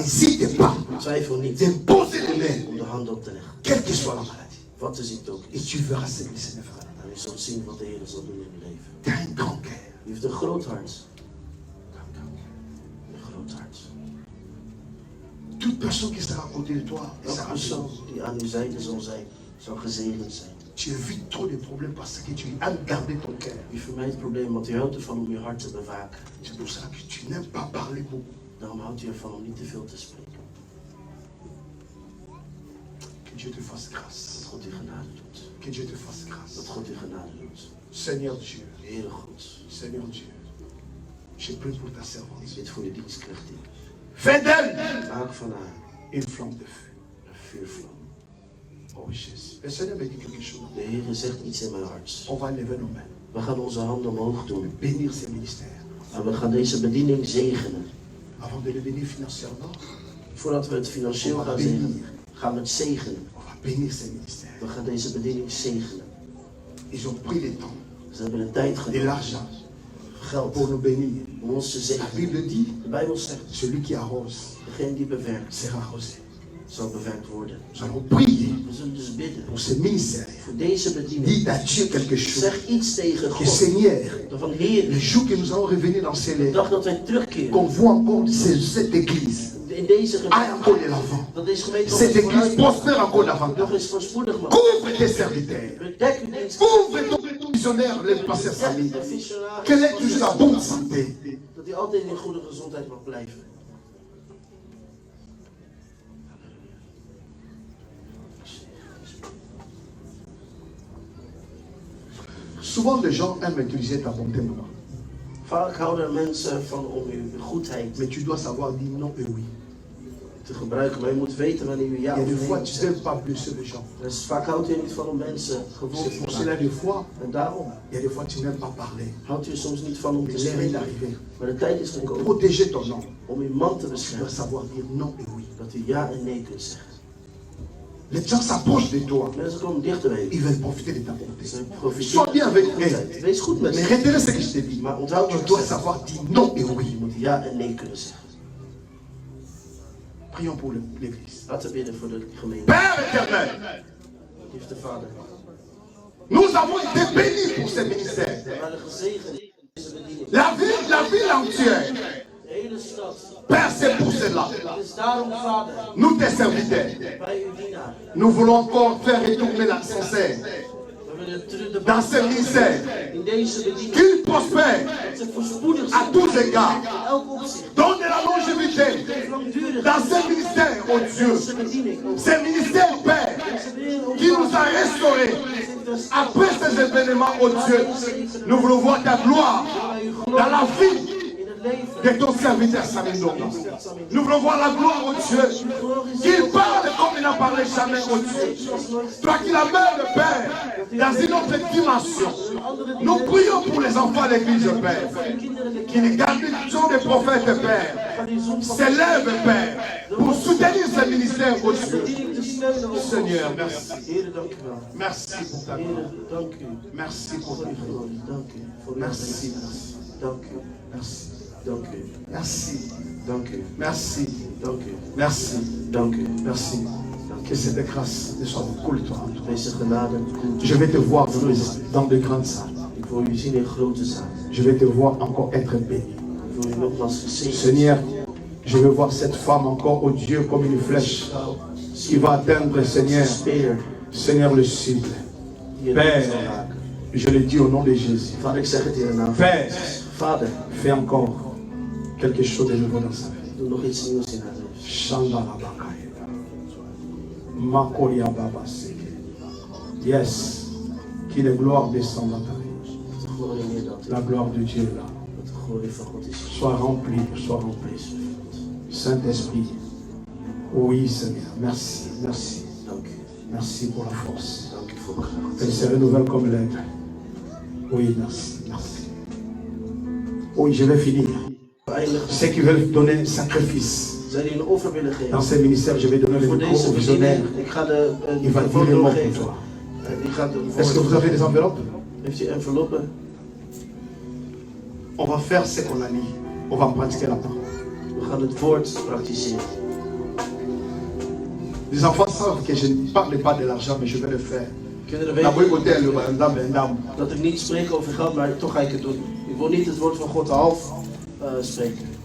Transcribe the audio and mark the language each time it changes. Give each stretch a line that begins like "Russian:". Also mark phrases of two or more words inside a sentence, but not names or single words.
French: n'hésite pas
Dutch: twijfel niet
French: d'imposer les mains,
Dutch: om de hand op te leggen.
French: quelle que soit la maladie.
Dutch: Wat de ziekte ook
French: Et
Dutch: is.
French: tu verras ce que le Seigneur fera.
Dutch: En u zult zien wat de Heer zal doen in uw leven.
French: Tu as un grand cœur.
Dutch: U heeft een groot hart. Een groot hart.
French: Toute personne qui sera à côté de toi
Dutch: Elke
French: sera
Dutch: persoon
French: bénie.
Dutch: die aan uw zijde zal zijn, zal gezegend zijn.
French: Tu évites trop de problèmes parce que tu aimes garder ton cœur.
Dutch: U vermijdt het probleem, want u houdt ervan om uw hart te bewaken.
French: C'est pour ça que tu n'aimes pas parler beaucoup.
Dutch: Daarom houdt u ervan om niet te veel te spreken.
French: Que Dieu te fasse grâce.
Dutch: Dat God u genade doet.
French: Que Dieu te fasse grâce.
Dutch: Dat God u genade doet.
French: Seigneur Dieu,
Dutch: Heere God,
French: Seigneur Dieu, je prie pour ta
Dutch: ik
French: servante.
Dutch: bid voor de dienstknecht hier.
French: Fais d'elle
Dutch: Maak van haar
French: une flamme de feu.
Dutch: een vuurvlam.
French: Oh Jésus. Le Seigneur me dit quelque chose.
Dutch: De Heere zegt iets in mijn hart.
French: On va lever nos mains.
Dutch: We gaan onze handen omhoog doen.
French: Bénir ces ministères.
Dutch: En we gaan deze bediening zegenen.
French: Avant de le bénir financièrement,
Dutch: Voordat we het financieel gaan zegenen, gaan we het zegenen.
French: on va bénir ces ministères.
Dutch: We gaan deze bediening zegenen.
French: Ils ont pris le temps,
Dutch: Ze hebben de tijd
French: de
Dutch: genomen,
French: l'argent
Dutch: geld,
French: pour nous bénir.
Dutch: om ons te
French: La
Dutch: zegenen.
French: Bible dit,
Dutch: De Bijbel zegt,
French: celui qui arrose
Dutch: degene die bewerkt,
French: sera arrosé.
Dutch: zal bewerkt worden.
French: Nous allons prier
Dutch: We zullen dus bidden
French: pour ce ministère.
Dutch: voor deze bediening.
French: Dites à Dieu quelque chose.
Dutch: Zeg iets tegen
French: Que
Dutch: God.
French: Seigneur,
Dutch: Van
French: le
Dutch: Heer,
French: jour que nous allons revenir dans ces
Dutch: de
French: lèvres,
Dutch: dag dat wij terugkeren,
French: qu'on voit encore cette église,
Dutch: de
French: aille encore de l'avant. Cette église prospère encore davantage. Couvre tes serviteurs. Couvre ton missionnaire, les pasteurs Samy. Qu'elle ait toujours la bonne santé.
Dutch: Dat hij altijd in goede gezondheid mag blijven.
French: Souvent les gens aiment utiliser ta bonté, maman.
Dutch: Vaak houden mensen van om uw goedheid.
French: Mais tu dois savoir dire non et oui.
Dutch: Te gebruiken, maar je moet weten wanneer u ja of nee
French: fois, tu
Dutch: zegt.
French: n'aimes pas blesser les gens.
Dutch: Dus vaak houdt u niet van om mensen gewond te
French: C'est là
Dutch: maken.
French: des fois,
Dutch: En daarom
French: il y a des fois tu n'aimes pas parler.
Dutch: houdt u soms niet van om te
French: Mais l'heure est
Dutch: spreken.
French: arrivée.
Dutch: Maar de tijd is gekomen
French: Protéger ton nom.
Dutch: om uw man te
French: Tu dois
Dutch: beschermen.
French: savoir dire non et oui.
Dutch: Dat u ja en nee kunt zeggen.
French: Les gens s'approchent de toi.
Dutch: Mensen komen dichter bij u.
French: Ils veulent profiter de ta bonté.
Dutch: Ze profiteren
French: Sois bien avec
Dutch: van uw goedheid.
French: eux.
Dutch: Wees goed met
French: Mais
Dutch: ze.
French: retenez ce que je te dis.
Dutch: Maar onthoud
French: Tu
Dutch: wat ik
French: dois
Dutch: zeg.
French: savoir dire non et
Dutch: Je
French: oui.
Dutch: moet ja en nee kunnen zeggen.
French: Prions pour l'église.
Dutch: Laten we bidden voor de gemeente.
French: Père éternel,
Dutch: Liefde Vader.
French: nous avons été bénis pour ce ministère.
Dutch: We waren gezegend in deze bediening.
French: La ville entière.
Dutch: De hele stad.
French: Père, c'est pour cela.
Dutch: Het is daarom, Vader,
French: Nous, tes serviteurs,
Dutch: bij uw dienaar.
French: nous voulons encore faire retourner la sincère
Dutch: We willen terug de
French: dans ce ministère.
Dutch: in deze bediening.
French: Qu'il prospère
Dutch: Dat ze voorspoedig
French: à
Dutch: zijn.
French: tous égards.
Dutch: In elk opzicht.
French: Donne la longévité
Dutch: Langdurig.
French: dans ce ministère, oh Dieu.
Dutch: Deze bediening.
French: Ce ministère, Père,
Dutch: Deze wereld.
French: qui nous a restaurés après ces événements, oh Dieu. Nous voulons voir ta gloire dans la vie
Dutch: In het leven.
French: de ton serviteur Samuel Ndonga. Nous voulons voir la gloire, oh Dieu. Qu'il parle comme il n'a parlé jamais, oh Dieu. Toi qui l'amènes, le Père, dans une autre dimension. Nous prions pour les enfants de l'église, Père. Qui les garnissons des prophètes, Père. S'élève, Père, pour soutenir ce ministère, oh Dieu. Seigneur, merci.
Dutch: Heer, dank u wel.
French: Merci pour ta gloire.
Dutch: Heer, dank u.
French: Merci pour
Dutch: Voor
French: ta
Dutch: uw
French: gloire.
Dutch: glorie. Dank u. Voor uw
French: Merci.
Dutch: aanwezigheid. Dank u.
French: Merci.
Dutch: Dank u.
French: Merci.
Dutch: Dank u.
French: Merci.
Dutch: Dank u.
French: Merci.
Dutch: Dank u.
French: Merci. Que cette grâce ne soit beaucoup toi.
Dutch: Deze genade komt.
French: Je vais te voir dans de grandes salles.
Dutch: Ik wil u zien in grote zaal.
French: Je vais te voir encore être béni.
Dutch: Ik wil u nogmaals gezegend.
French: Seigneur, je veux voir cette femme encore, oh Dieu, comme une flèche qui va atteindre, Seigneur,
Dutch: Speer.
French: Seigneur, le cible.
Dutch: Die
French: Père,
Dutch: het zal raken.
French: je le dis au nom de Jésus.
Dutch: Vader, ik zeg het in de naam.
French: Père,
Dutch: Vader,
French: fais encore quelque chose de nouveau dans sa vie.
Dutch: doe nog iets nieuws in haar leven. Shandala Bakaya. Makoria Baba Seke.
French: Yes. Qu'il la gloire descende dans ta vie.
Dutch: Dat de glorie neerdaalt.
French: La gloire de Dieu est là.
Dutch: Dat de glorie van God is.
French: Sois rempli, sois rempli. Saint-Esprit. Oui, Seigneur. Merci, merci.
Dutch: Dank u.
French: Merci pour la force.
Dutch: Dank u voor de kracht.
French: Elle se renouvelle comme l'aide. Oui, merci, merci. Oui, je vais finir. Ceux qui veulent donner un sacrifice
Dutch: Zij die een offer willen geven.
French: dans ce ministère, je vais donner le
Dutch: Voor
French: micro
Dutch: deze
French: au visionnaire.
Dutch: bediening, ik ga de
French: Il va dire
Dutch: microfoon
French: le mot pour
Dutch: doorgeven.
French: toi.
Dutch: Die gaat de
French: Est-ce que vous avez des enveloppes?
Dutch: Heeft u enveloppen?
French: On va faire ce qu'on a dit. On va pratiquer la parole.
Dutch: We gaan het woord praktiseren.
French: Les enfants savent que je ne parle pas de l'argent, mais je vais le faire.
Dutch: Kinderen
French: La
Dutch: weten
French: boycotté, le bandam, bandam.
Dutch: dat ik niet spreek over geld, maar toch ga ik het doen. Ik wil niet het woord van God half spreken.